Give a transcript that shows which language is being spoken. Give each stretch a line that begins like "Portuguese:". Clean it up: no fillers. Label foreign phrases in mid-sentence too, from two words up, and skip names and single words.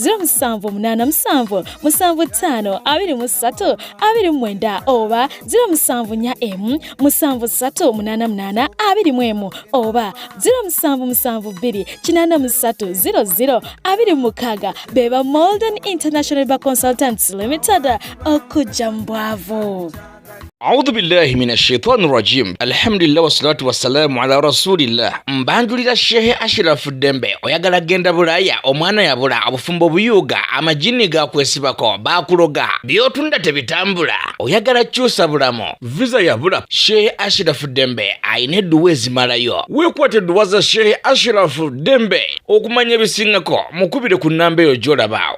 Ganda: 0787752329 oba 0747388821 oba 0772830026 beba Malden International Labour Consultants Limited okujja mbwavu.
Arabic: أعوذ بالله من الشيطان الرجيم الحمد لله والصلاة والسلام على رسول الله
Ganda: mbanjulira Shehe Ashraf Dembe oyagala genda Bulaya omwana yabula abufumbo buyuga amajini gakwesibako bakuloga byotunda tebitambula oyagala kyusa bulamo visa yabula Shehe Ashraf Dembe ayina edduwa ezimalayo weekwate edduwa za Shehe Ashraf Dembe okumanya ebisingako mukubire ku nnamba eyo gy'olaba.